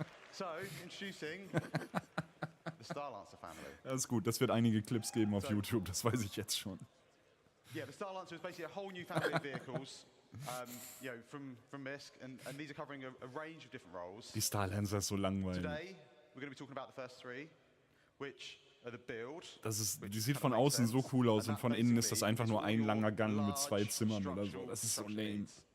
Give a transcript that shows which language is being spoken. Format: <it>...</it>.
<en>So, introducing the Starlancer family.</en> <de>Das ist gut, das wird einige Clips geben auf YouTube, das weiß ich jetzt schon.</de> <en>Yeah, the Starlancer is basically a whole new family of vehicles, from MISC, and these are covering a range of different roles.</en> <de>Die Starlancer ist so langweilig.</de> <en>Today, we're going to be talking about the first 3, which are the build.</en> <de>Die sieht von außen so cool aus und von innen ist das einfach nur ein langer Gang mit 2 Zimmern oder so. Das ist so lame.</de>